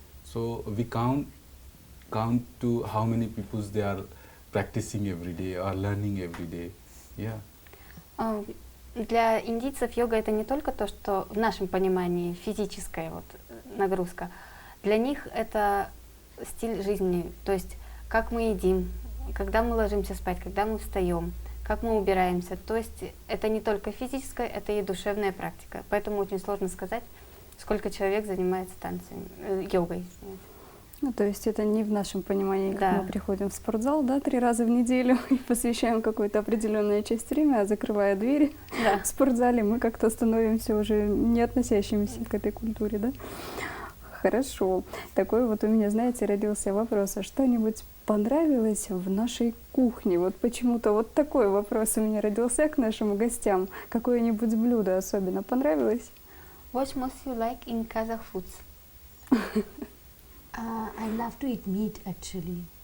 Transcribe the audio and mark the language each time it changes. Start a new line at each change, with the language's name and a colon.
English: So we count to how many people they are practicing every day or learning every day. Yeah.
Russian: Для индийцев йога это не только то, что в нашем понимании физическая вот нагрузка. Для них это стиль жизни, то есть как мы едим, когда мы ложимся спать, когда мы встаем, как мы убираемся. То есть это не только физическая, это и душевная практика. Поэтому очень сложно сказать, сколько человек занимается танцами, йогой. Ну, то есть это не в нашем понимании, как Да. мы приходим в спортзал, да, 3 раза в неделю и посвящаем какую-то определенную часть времени, а закрывая двери Да. в спортзале, мы как-то становимся уже не относящимися к этой культуре, да? Хорошо. Такой вот у меня, знаете, родился вопрос, а что-нибудь понравилось в нашей кухне? Вот почему-то вот такой вопрос у меня родился к нашим гостям. Какое-нибудь блюдо особенно понравилось?
English: What most you like in Kazakh foods? I love to eat meat actually.